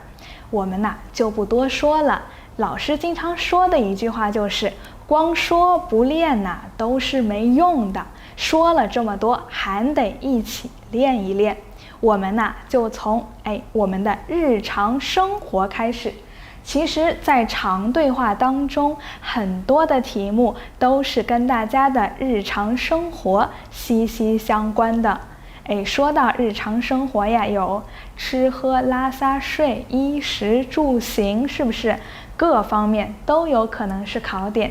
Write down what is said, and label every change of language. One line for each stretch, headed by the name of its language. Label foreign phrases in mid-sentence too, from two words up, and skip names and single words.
Chinese: 我們就不多說了，老師經常說的一句話就是光說不練都是沒用的，說了這麼多還得一起練一練。我們就從我們的日常生活開始。其實在長對話當中，很多的題目都是跟大家的日常生活息息相關的。說到日常生活有吃喝拉撒睡、衣食住行，是不是各方面都有可能是考点？